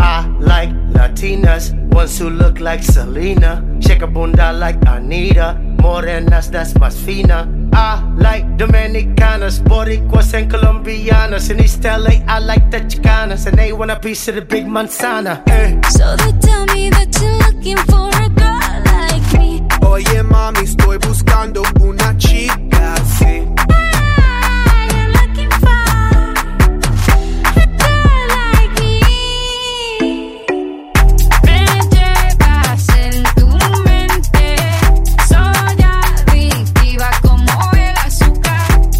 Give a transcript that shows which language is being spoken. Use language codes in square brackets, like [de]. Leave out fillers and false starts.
[en] I like Latinas, ones who look like Selena, shake a bunda like Anita, morenas, that's [es] más fina. [en] I like Dominicanas, Boricuas and Colombianas, in East LA, I like the Chicanas, and they want a piece of the big manzana. So they tell me that you're looking for a girl. [es] Oye, mami, estoy buscando una chica, sí. [en] Ah, you're looking for a girl like me. [es] Me llevas en tu mente. Soy adictiva como el azúcar.